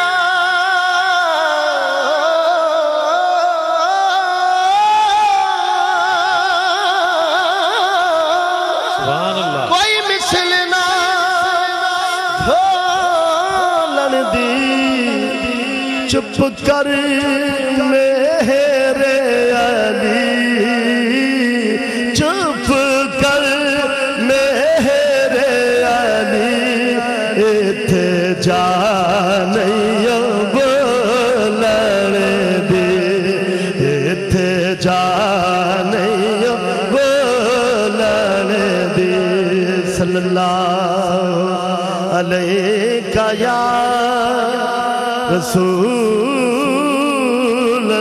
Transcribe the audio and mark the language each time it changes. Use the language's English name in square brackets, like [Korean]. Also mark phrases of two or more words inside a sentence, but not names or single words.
[Punjabi] کوئی مثل نہ ڈولن دی چپ کر میرے علی چپ کر میرے علی ایتھے جا نہیں بولن دی ایتھے جا نہیں بولن دی [Arabic] صلی اللہ علیہ یا رسول